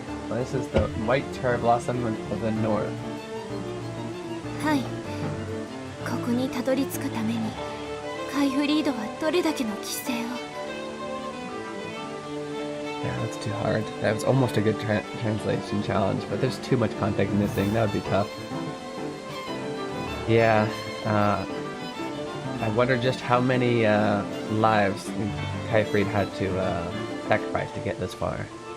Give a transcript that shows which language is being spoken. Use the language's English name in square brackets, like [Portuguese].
[English] This is the white cherry blossom of the north. [Japanese] はい。ここにたどり着くために、カイフリードはどれだけの犠牲を。 [English] Yeah, that's too hard. That was almost a good translation challenge, but there's too much context missing. That would be tough. Yeah. I wonder just how many lives Kaifried had to sacrifice to get this far.